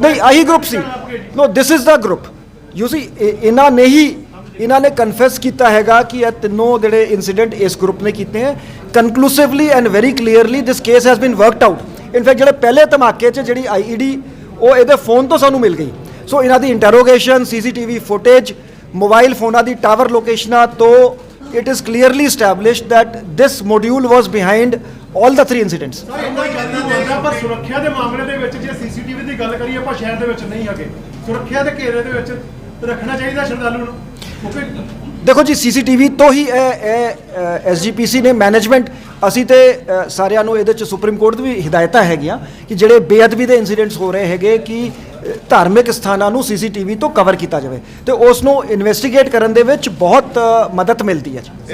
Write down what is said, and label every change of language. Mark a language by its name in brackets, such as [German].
[Punjabi] ਨਹੀਂ ਆਹੀ group ਸੀ। [English] No this is the group. You see [Punjabi] ਇਹਨਾਂ ਨੇ ਕਨਫੈਸ ਕੀਤਾ ਹੈਗਾ ਕਿ ਇਹ ਤਿੰਨੋਂ ਜਿਹੜੇ ਇਨਸੀਡੈਂਟ ਇਸ ਗਰੁੱਪ ਨੇ ਕੀਤੇ ਹੈ। [English] Conclusively and very clearly this case has been worked out. [Punjabi] In fact ਜਿਹੜੇ ਪਹਿਲੇ ਧਮਾਕੇ 'ਚ ਜਿਹੜੀ IED ਉਹ ਇਹਦੇ ਫੋਨ ਤੋਂ ਸਾਨੂੰ ਮਿਲ ਗਈ। ਸੋ ਇਹਨਾਂ ਦੀ ਇੰਟਰੋਗੇਸ਼ਨ, CCTV ਫੁਟੇਜ, ਮੋਬਾਈਲ ਫੋਨਾਂ ਦੀ ਟਾਵਰ ਲੋਕੇਸ਼ਨਾਂ ਤੋਂ [English] it is clearly established that this module was behind all the 3 incidents. [Punjabi] ਪਰ ਸੁਰੱਖਿਆ ਦੇ ਮਾਮਲੇ ਦੇ ਵਿੱਚ ਜੇ CCTV ਦੀ ਗੱਲ ਕਰੀਏ ਆਪਾਂ ਸ਼ਹਿਰ ਦੇ ਵਿੱਚ ਨਹੀਂ ਹੈਗੇ, ਸੁਰੱਖਿਆ ਦੇ ਘੇਰੇ ਦੇ ਵਿੱਚ ਰੱਖਣਾ ਚਾਹੀਦਾ ਸ਼ਰਧਾਲੂ ਨੂੰ, ਕਿਉਂਕਿ ਦੇਖੋ ਜੀ CCTV ਤੋਂ ਹੀ SGPC ਨੇ ਮੈਨੇਜਮੈਂਟ, ਅਸੀਂ ਤੇ ਸਾਰਿਆਂ ਨੂੰ ਇਹਦੇ 'ਚ ਸੁਪਰੀਮ ਕੋਰਟ ਦੀ ਵੀ ਹਦਾਇਤਾਂ ਹੈਗੀਆਂ ਕਿ ਜਿਹੜੇ ਬੇਅਦਬੀ ਦੇ ਇਨਸੀਡੈਂਟਸ ਹੋ ਰਹੇ ਹੈਗੇ ਕਿ ਧਾਰਮਿਕ ਸਥਾਨਾਂ ਨੂੰ CCTV ਤੋਂ ਕਵਰ ਕੀਤਾ ਜਾਵੇ ਤੇ ਉਸ ਨੂੰ ਇਨਵੈਸਟੀਗੇਟ ਕਰਨ ਦੇ ਵਿੱਚ ਬਹੁਤ ਮਦਦ ਮਿਲਦੀ ਹੈ ਜੀ।